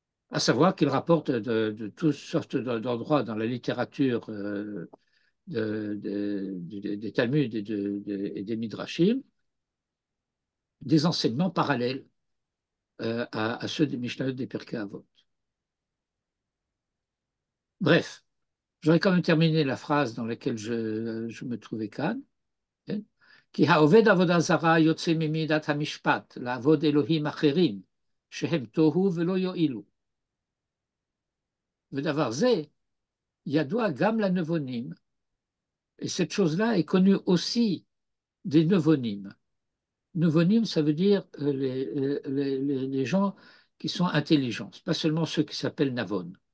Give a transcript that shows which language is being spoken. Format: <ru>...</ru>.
<fr>À savoir qu'il rapporte de toutes sortes d'endroits dans la littérature des Talmuds et des Midrashim, des enseignements parallèles à ceux des Mishnayot des Pirkei Avot. Bref, j'aurais quand même terminé la phrase dans laquelle je me trouvais Kan.</fr> <he>כי העובד עבודה זרה יוצא ממידת המשפט לעבוד אלוהים אחרים שהם תוהו ולא יועילו. ודבר זה ידוע גם לנבונים,</he> <fr>et cette chose-là est connue aussi des nevonimes. Nevonimes, ça veut dire les gens qui sont intelligents, pas seulement ceux qui s'appellent Navon.</fr>